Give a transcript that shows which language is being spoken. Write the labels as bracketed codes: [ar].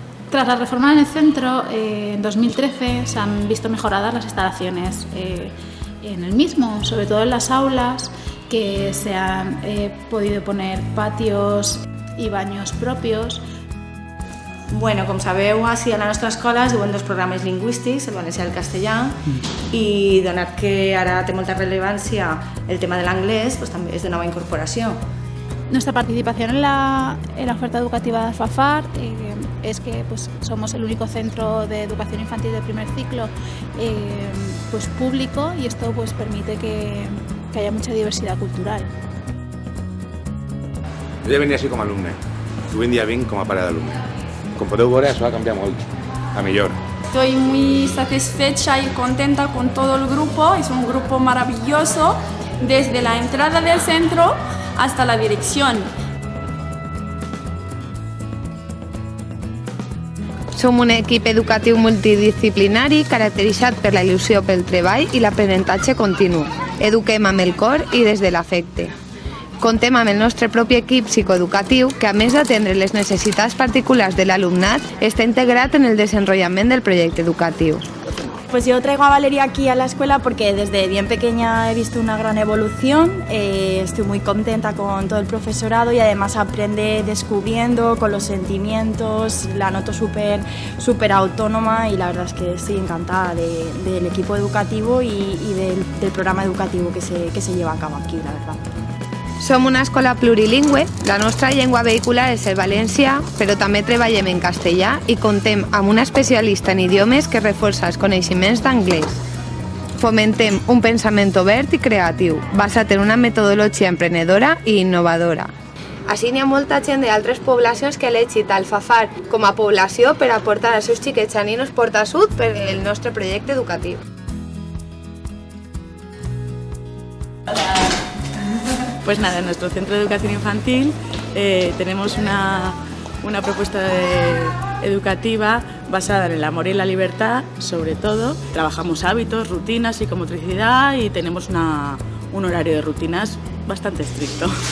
[es] Tras la reforma en el centro, en 2013 se han visto mejoradas las instalaciones en el mismo, sobre todo en las aulas, que se han podido poner patios i baños propios. [ca] Bueno, com sabeu, així a la nostra escola es duen dos programes lingüístics, el valencià i el castellà, i donat que ara té molta rellevància el tema de l'anglès, pues, també és de nova incorporació. [es] Nuestra participación en la oferta educativa de Alfafar es que pues, somos el único centro de educación infantil de primer ciclo pues, público, y esto pues, permite que haya mucha diversidad cultural. [ca] Jo ja venia així com a alumne, i avui en dia vinc com a pare d'alumne. Com podeu veure, això ha canviat molt, a millor. [es] Estoy muy satisfecha y contenta con todo el grupo, es un grupo maravilloso, desde la entrada del centro hasta la dirección. [ca] Som un equip educatiu multidisciplinari caracteritzat per la il·lusió pel treball i l'aprenentatge continu. Eduquem amb el cor i des de l'afecte. Contem amb el nostre propi equip psicoeducatiu que, a més d'atendre les necessitats particulars de l'alumnat, està integrat en el desenvolupament del projecte educatiu. [es] Pues yo traigo a Valeria aquí a la escuela porque desde bien pequeña he visto una gran evolución, estoy muy contenta con todo el profesorado y además aprende descubriendo con los sentimientos, la noto súper autónoma, y la verdad es que estoy encantada del equipo educativo y del programa educativo que se lleva a cabo aquí, la verdad. [ca] Som una escola plurilingüe, la nostra llengua vehicular és el valencià, però també treballem en castellà i contem amb una especialista en idiomes que reforça els coneixements d'anglès. Fomentem un pensament obert i creatiu, basat en una metodologia emprenedora i innovadora. Així n'hi ha molta gent d'altres poblacions que ha elegit Alfafar com a població per aportar als seus xiquets a ninos portasud per el nostre projecte educatiu. [es] Pues nada, en nuestro centro de educación infantil tenemos una propuesta educativa basada en el amor y la libertad, sobre todo. Trabajamos hábitos, rutinas, psicomotricidad, y tenemos un horario de rutinas bastante estricto.